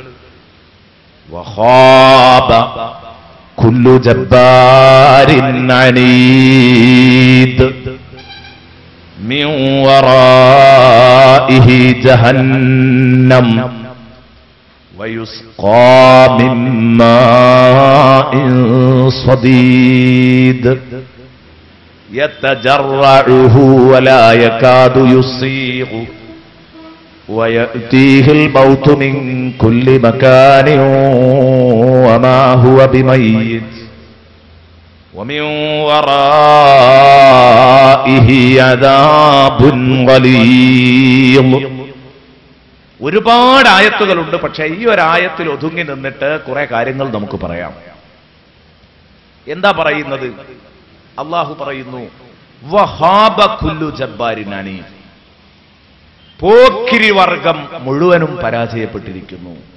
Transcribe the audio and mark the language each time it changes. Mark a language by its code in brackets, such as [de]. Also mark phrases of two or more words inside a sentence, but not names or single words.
[ar] وخاب كل جبار عنيد من ورائه جهنم ويسقى من ماء صديد يتجرعه ولا يكاد يسيغ ويأتيه الموت من كل مكان وما هو بميت ومن ورائه عذاب غليظ. [ml] ഒരുപാട് ആയത്തുകളുണ്ട്. പക്ഷേ ഈ ഒരു ആയത്തിൽ ഒതുങ്ങി നിന്നിട്ട് കുറെ കാര്യങ്ങൾ നമുക്ക് പറയാം. എന്താ പറയുന്നത്? അല്ലാഹു പറയുന്നു, [ar] وخاب كل جبار عنيد. [ml] പോക്കിരി വർഗം മുഴുവനും പരാജയപ്പെട്ടിരിക്കുന്നു.